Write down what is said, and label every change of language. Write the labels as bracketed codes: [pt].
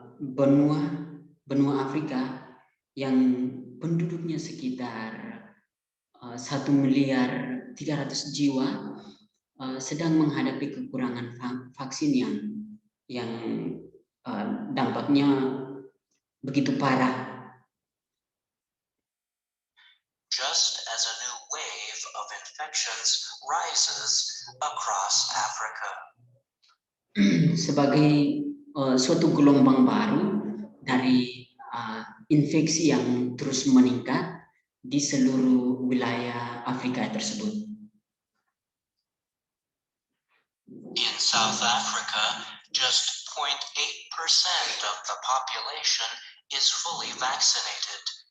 [id] Benua Afrika yang penduduknya sekitar 1.300.000.000 jiwa sedang menghadapi kekurangan vaksin yang dampaknya begitu parah. [en] Just as a new wave of infections rises across Africa. [id] Sebagai suatu gelombang baru dari infeksi yang terus meningkat di seluruh wilayah Afrika tersebut. [en] In South Africa, just 0.8% of the population is fully vaccinated.